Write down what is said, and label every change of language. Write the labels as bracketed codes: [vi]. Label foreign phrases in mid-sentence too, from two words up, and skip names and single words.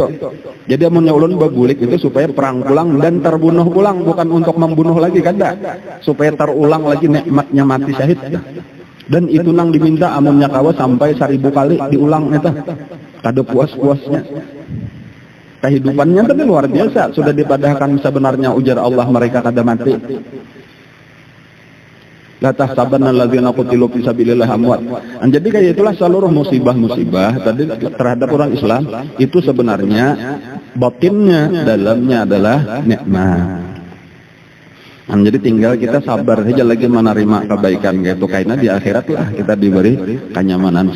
[bjn] Jadi amunnya ulun bagulik itu supaya perang pulang dan terbunuh pulang, bukan untuk membunuh lagi kada. [id] Supaya terulang lagi nikmatnya mati syahid. Dan itu nang diminta amunnya kawa sampai 1000 kali diulang itu. [bjn] Kada puas-puasnya. Kehidupannya tadi luar biasa, sudah dipadahkan sebenarnya ujar Allah mereka kada mati. [ar] لا تحسبن الذين قتلوا في سبيل الله أموات. [id] Jadi kayak itulah seluruh musibah-musibah tadi terhadap orang Islam itu sebenarnya batinnya, dalamnya adalah nikmat. Jadi tinggal kita sabar saja lagi menerima kebaikan gitu, karena di akhirat lah kita diberi kenyamanan.